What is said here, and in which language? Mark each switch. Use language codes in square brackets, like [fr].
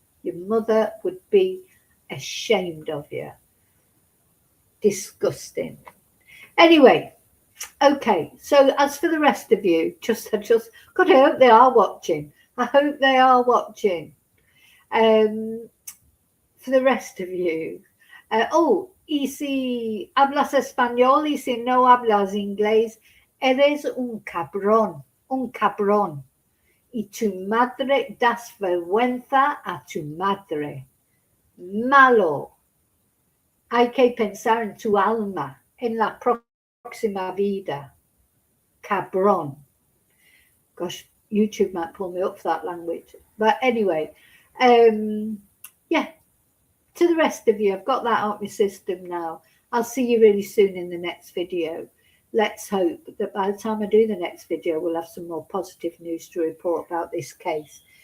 [en] Your mother would be ashamed of you. Disgusting. Anyway, okay. So as for the rest of you, God, I hope they are watching. I hope they are watching. For the rest of you, [es] y si hablas español y si no hablas inglés, eres un cabrón, y tu madre das vergüenza a tu madre. Malo. Hay que pensar en tu alma, en la próxima vida. Cabrón. [en] Gosh, YouTube might pull me up for that language. But anyway, yeah, to the rest of you, I've got that out of my system now. I'll see you really soon in the next video. Let's hope that by the time I do the next video, we'll have some more positive news to report about this case.